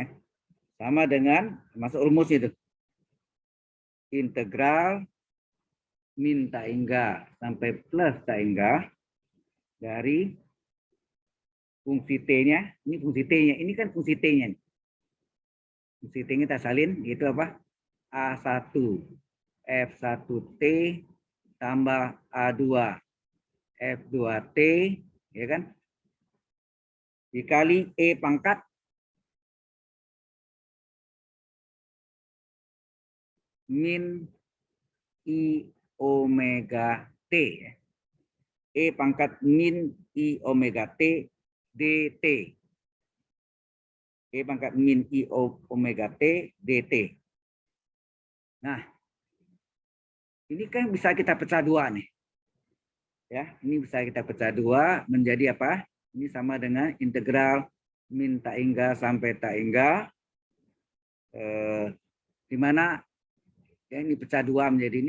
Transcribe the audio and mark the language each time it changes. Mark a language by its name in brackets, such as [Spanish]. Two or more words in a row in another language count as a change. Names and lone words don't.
[Indonesian] Sama dengan, masuk rumusnya itu. Integral min taingga sampai plus taingga dari fungsi T-nya, ini fungsi T-nya, ini kan fungsi T-nya. Fungsi T-nya kita salin, itu apa? A1 F1T tambah A2 F2T, ya kan? Dikali E pangkat min I omega T. E pangkat min I omega T dt. E pangkat min I omega T dt. Nah, ini kan bisa kita pecah dua nih. Ya, ini bisa kita pecah dua menjadi apa? Ini sama dengan integral min taingga sampai taingga, di mana ya ini pecah dua menjadi ini.